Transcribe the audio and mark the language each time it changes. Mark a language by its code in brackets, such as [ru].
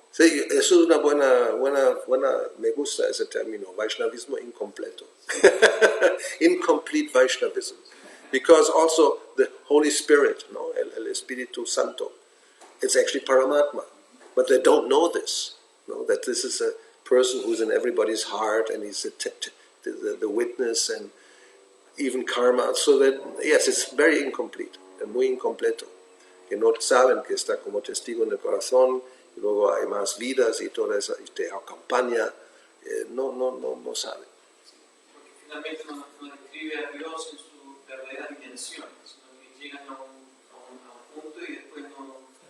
[es] Sí, eso es una buena, me gusta ese término, Vaishnavismo incompleto. [en] Incomplete Vaishnavism. Because also the Holy Spirit, [es] no, el Espíritu Santo, [en] it's actually Paramatma. But they don't know this, no, that this is a person who's in everybody's heart and he's the witness and even karma. So that, yes, it's very incomplete, [es] muy incompleto. Que no saben que está como testigo en el corazón, y luego hay más vidas y toda esa campaña, no saben. porque finalmente nos describe a Dios en su verdadera dimensión, sino que llegan a un punto y después no...